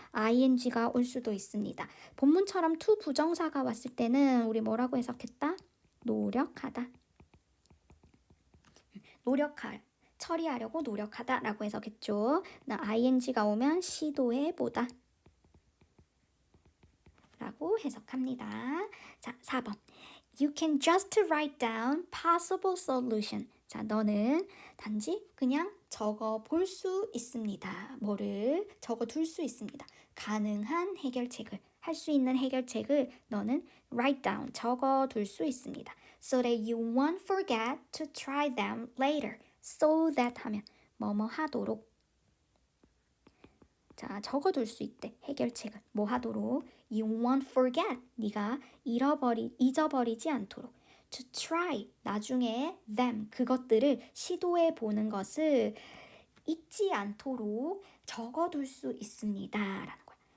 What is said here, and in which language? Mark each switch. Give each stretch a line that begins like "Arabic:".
Korean: ing가 올 수도 있습니다. 본문처럼 to 부정사가 왔을 때는 우리 뭐라고 해석했다? 노력하다. 처리하려고 노력하다라고 해석했죠. ing가 오면 시도해보다 라고 해석합니다. 자, 4번.
English: You can just write down possible solution.
Korean: 자, 너는 단지 그냥 적어 볼 수 있습니다. 뭐를 적어 둘 수 있습니다. 가능한 해결책을, 할 수 있는 해결책을 너는 write down, 적어 둘 수 있습니다.
English: So that you won't forget to try them later.
Korean: So that 하면 뭐뭐 하도록. 자, 적어둘 수 있대. 해결책을 뭐 하도록?
English: You won't forget.
Korean: 네가 잊어버리지 않도록.
English: To try.
Korean: 나중에
English: them.
Korean: 그것들을 시도해 보는 것을 잊지 않도록 적어둘 수 있습니다. 라는 거야.